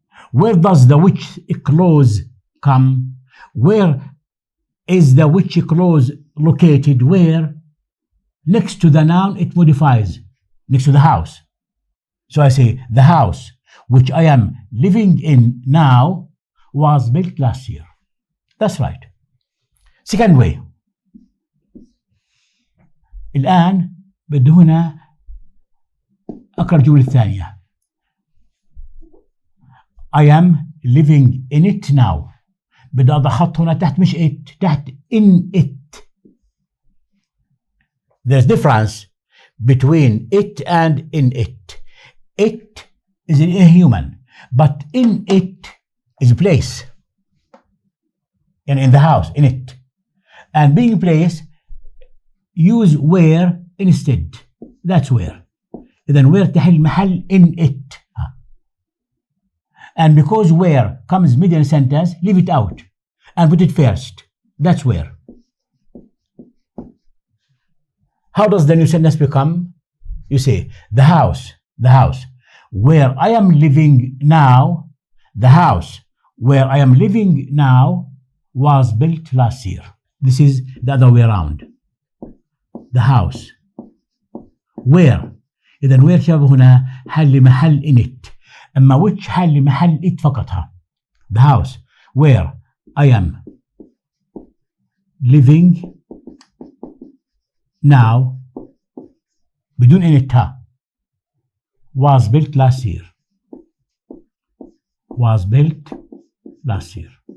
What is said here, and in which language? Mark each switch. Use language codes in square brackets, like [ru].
[en] Where does the which clause come? Where is the which clause located? Where? Next to the noun it modifies. Next to the house. So I say, the house which I am living in now was built last year. That's right. Second way. [ar] الآن بدي هنا أقرأ الجملة الثانية. [en] I am living in it now. [ar] بدي أضع خط هنا تحت مش it، تحت in it. [en] There's difference between it and in it. It is an inhuman, but in it is a place. And in the house, in it. And being place, use where instead. That's where. Then where [ar] تحل محل [en] in it. And because where comes middle sentence, leave it out and put it first. That's where. How does the new sentence become? You say, the house where I am living now, the house where I am living now was built last year. This is the other way around. The house where. [ar] إذن where شابه هنا حل محل [en] in it. [ar] أما which حل محل it فقطها. [en] The house where I am living now بدون in it was built last year. Was built last year.